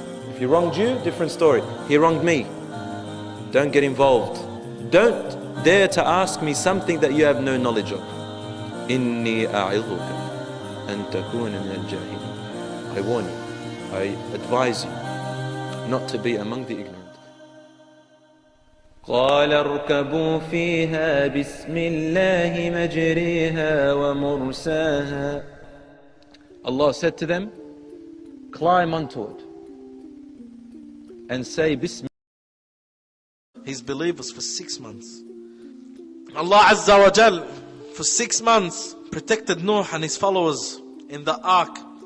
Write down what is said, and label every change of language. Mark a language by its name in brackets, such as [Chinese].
[English] If he wronged you, different story. He wronged me. Don't get involved. Don't dare to ask me something that you have no knowledge of. [Arabic] Inni a'idhuka an takuna min al-jahilin. [English] I warn you, I advise you not to be among the ignorant. [Arabic] قال اركبوا فيها بسم الله مجريها ومرساها. [English] Allah said to them, climb onto it and say Bismillah. his believers for 6 months. Allah Azza wa Jal for 6 months protected Nuh and his followers in the ark.